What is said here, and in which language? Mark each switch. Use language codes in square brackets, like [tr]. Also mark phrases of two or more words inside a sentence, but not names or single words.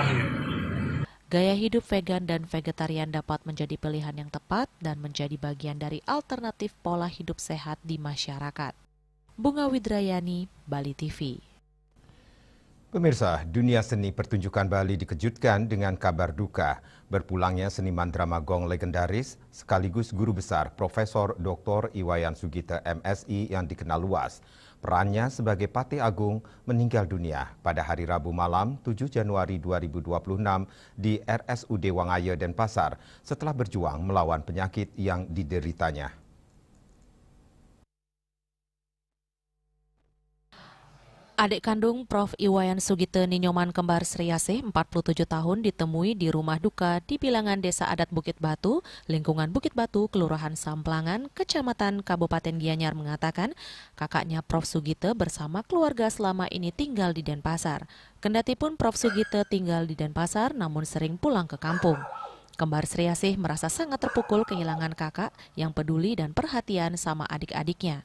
[id] Gaya hidup vegan dan vegetarian dapat menjadi pilihan yang tepat dan menjadi bagian dari alternatif pola hidup sehat di masyarakat. Bunga Widrayani, Bali TV. Pemirsa, dunia seni pertunjukan Bali dikejutkan dengan kabar duka. Berpulangnya seniman drama gong legendaris sekaligus guru besar Profesor Dr. Iwayan Sugite MSI yang dikenal luas. Perannya sebagai Patih Agung meninggal dunia pada hari Rabu malam 7 Januari 2026 di RSUD Wangaya, Denpasar setelah berjuang melawan penyakit yang dideritanya. Adik kandung Prof. Iwayan Sugite Ninyoman Kembar Sriasih, 47 tahun, ditemui di rumah duka di bilangan Desa Adat Bukit Batu, lingkungan Bukit Batu, Kelurahan Samplangan, Kecamatan Kabupaten Gianyar mengatakan kakaknya Prof. Sugite bersama keluarga selama ini tinggal di Denpasar. Kendatipun Prof. Sugite tinggal di Denpasar namun sering pulang ke kampung. Kembar Sriasih merasa sangat terpukul kehilangan kakak yang peduli dan perhatian sama adik-adiknya.